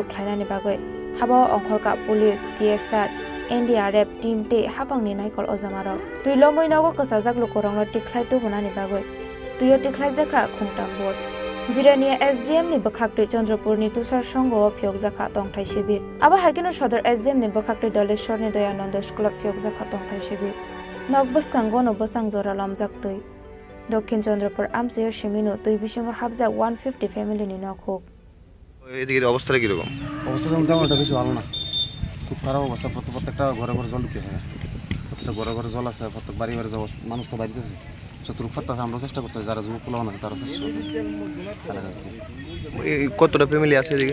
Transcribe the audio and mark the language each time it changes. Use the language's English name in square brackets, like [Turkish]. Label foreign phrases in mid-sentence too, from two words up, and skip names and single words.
[Kok Borok] खालायनानि बागै हाबायाव अंखरका पुलिस DSR NDRF टीम ते हाबांनि नायकल अजामारो दुइलो मैनागो कसाजाक लुकुरौनो टिख्लाय तुबनानि बागै दुइयो टिख्लाय जाखा खुंटा बोर्ड जिरानिया SDM नि बखाक्टे चंद्रपुरनि तुषार संघो फियक जाखा तंथाय शिबिर आबा हाइकेनो सदर SDM नि बखाक्टे दलेश्वरनि दयानन्द स्कुल फियक जाखा तंथाय शिबिर नगबसकांगो नो बसां जरा लामजाक तै दक्षिण चंद्रपुर आमसेयो शिमिनो तै बिसिंगो हाबजाक 150 ফ্যামিলিनि नखो [Bangla] এদিকে অবস্থাটা কি রকম অবস্থা মোটামুটি বেশি ভালো না খুব খারাপ অবস্থা প্রত্যেকটা ঘরে ঘরে জল ঢুকেছে প্রত্যেকটা ঘরে ঘরে জল আছে প্রত্যেক বাড়ি বাড়ি যাওয়া মানুষ তো বাড়িতেছে শত্রু ফাটতেছে আমরা চেষ্টা করতেছি যারা যুবক পোলাও আছে তারা চেষ্টা কতটা ফ্যামিলি আছে এদিকে